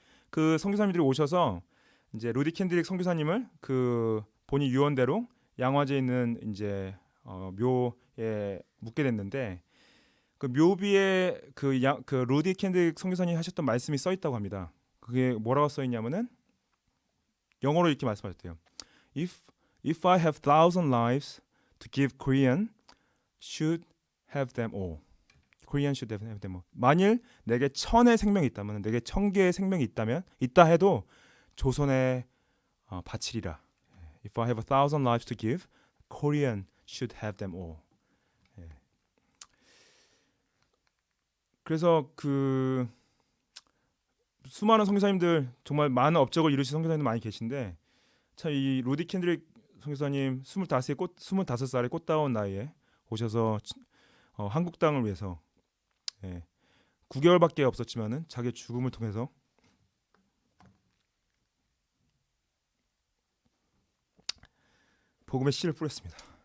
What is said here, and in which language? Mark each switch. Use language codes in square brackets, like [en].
[ko] 그 선교사님들이 오셔서 이제 루디 캔드릭 선교사님을 그 본인 유언대로 양화제에 있는 이제 묘에 묻게 됐는데 그 묘비에 그 루디 캔드릭 선교사님이 하셨던 말씀이 써 있다고 합니다. 그게 뭐라고 써 있냐면은 영어로 이렇게 말씀하셨대요. [en] If I have 1,000 lives to give, Korean should have them all. Korean should have them all. [ko] 만일 내게 1,000의 생명이 있다면, 내게 1,000개의 생명이 있다 해도 조선에 바치리라. [en] If I have 1,000 lives to give, Korean should have them all. [ko] 그래서 그 수많은 선교사님들 정말 많은 업적을 이루신 선교사님들 많이 계신데 참 이 루디 캔드릭 선교사님 25살의 꽃다운 나이에 오셔서 한국 땅을 위해서 9개월밖에 없었지만은 자기의 죽음을 통해서 복음의 씨를 뿌렸습니다.